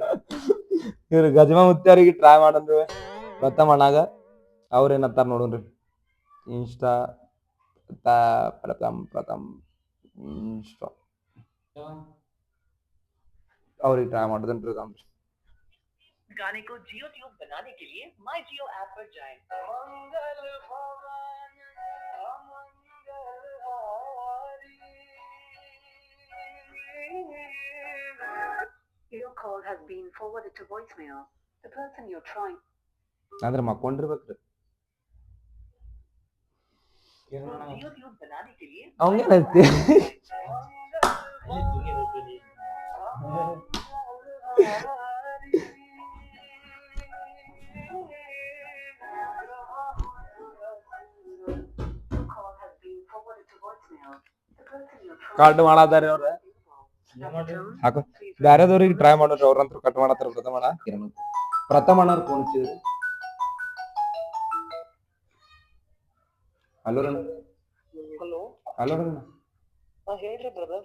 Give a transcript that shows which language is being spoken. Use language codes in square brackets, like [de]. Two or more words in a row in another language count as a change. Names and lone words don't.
[kn] ಇವ್ರು ಗಜಮ ಮುತ್ಯಾರಿಗೆ ಟ್ರೈ ಮಾಡಂದ್ರಿ ಪ್ರಥಮ್ ಅಣ್ಣಾಗ. ಅವ್ರ ಏನಂತಾರ ನೋಡ್ರಿ. ಇನ್ಸ್ಟಾ ಪ್ರಥಮ್ ಇನ್ಸ್ಟಾ ಅವ್ರಿಗೆ ಟ್ರೈ ಮಾಡಿದ್ರೆ [hi] गाने को जियो ट्यूब बनाने के लिए माई जियो ऐप पर जाएं। [en] Your call has been forwarded to voicemail. The person you're trying. [kn] ಅಂದ್ರೆ ಮಕ್ಕೊಂಡಿರ್ಬೇಕ್ರಿ [hi] जियो ट्यूब बनाने के लिए [kn] ಅವಂಗೇನೈತಿ [en] call has been forwarded to voicemail. The person you're trying. [kn] ಕಟ್ ಮಾಡದಾರಿ ಅವ್ರ ಹಾಕು ಬ್ಯಾರೆದವ್ರಿಗೆ ಟ್ರೈ ಮಾಡೋರು ಅವ್ರಂತ್ರ ಕಟ್ ಮಾಡತ್ತಾರ ಪ್ರಥಮಣ್ಣ ಅವ್ರು ಫೋನ್ ಹಚ್ಚಿದ್ರಿ ಹಲೋ ರಣ್ಣ ಹಲೋ ಹಲೋ ರಣ್ಣ ಹೇಳ್ರಿ ಬ್ರದರ್.